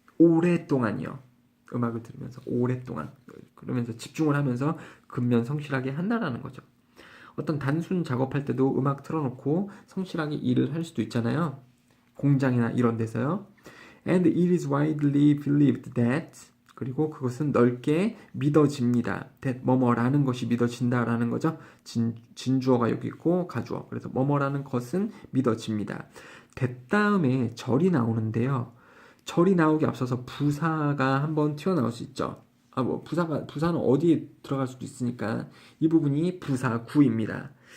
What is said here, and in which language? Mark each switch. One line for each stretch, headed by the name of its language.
Korean: 오랫동안이요. 음악을 들으면서 오랫동안 그러면서 집중을 하면서 근면 성실하게 한다라는 거죠. 어떤 단순 작업할 때도 음악 틀어놓고 성실하게 일을 할 수도 있잖아요. 공장이나 이런 데서요.
English: And it is widely believed that
Korean: 그리고 그것은 넓게 믿어집니다. that 뭐뭐라는 것이 믿어진다라는 거죠. 진주어가 여기 있고 가주어. 그래서 뭐뭐라는 것은 믿어집니다. that 다음에 절이 나오는데요. 절이 나오기 앞서서 부사가 한번 튀어나올 수 있죠. 부사는 어디에 들어갈 수도 있으니까 이 부분이 부사 구입니다.